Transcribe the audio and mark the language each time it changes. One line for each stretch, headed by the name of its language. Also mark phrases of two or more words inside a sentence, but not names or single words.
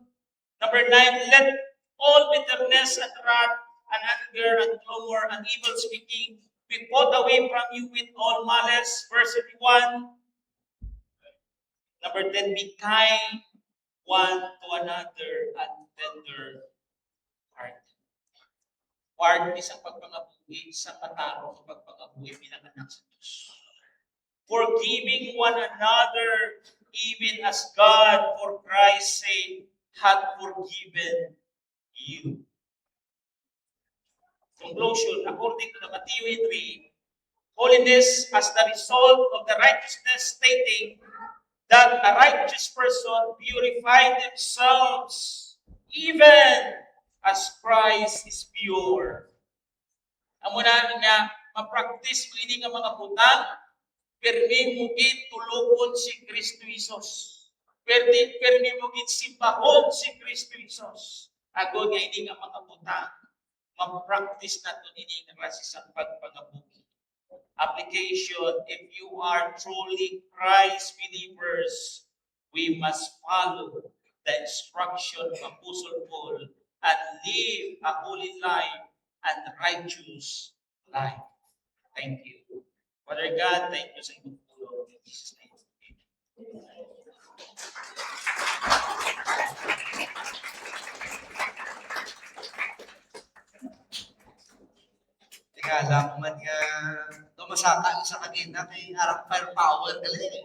English: Number 9, let all bitterness and wrath and anger and clamor and evil speaking be put away from you with all malice. Verse 31. Number 10, be kind one to another and tender heart. Part is
Hiligaynon: ang pagpangabuhi sa kataro, pagpangabuhi bilang anak sa Diyos.
English: Forgiving one another, even as God for Christ's sake had forgiven you. Conclusion, according to the Matthew 3, holiness as the result of the righteousness, stating that a righteous person purify themselves even as Christ is pure.
Hiligaynon: Amo na nga ma-practice mo ini nga mga butang, permi mo gid tulokon si Kristo Jesus. Permi mo gid simbahon si Kristo Jesus. Agod nga ini nga mga butang, ma-practice nato ini nga klase sa pagpangabuhi.
English: Application, if you are truly Christ believers, we must follow the instruction of Apostle Paul and live a holy life and righteous life. Thank you. Father God, thank you
Hiligaynon: sa inyong tulong.
English: In Jesus' name. Teka lang, man nga tumasaka sa kanina kay harap firepower galing.